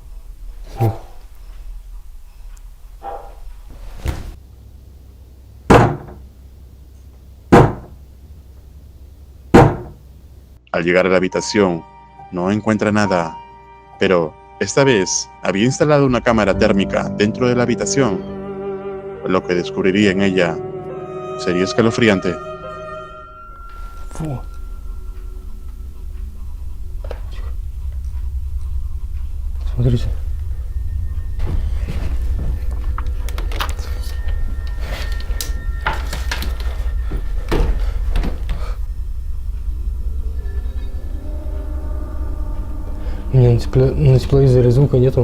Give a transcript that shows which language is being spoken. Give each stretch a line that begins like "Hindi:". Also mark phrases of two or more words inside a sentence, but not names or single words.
Spanish: Al llegar a la habitación, no encuentra nada, pero esta vez había instalado una cámara térmica dentro de la habitación. Lo que descubriría en ella sería escalofriante.
Russian: Фу. Смотрите. У меня на тепловизоре звука нету.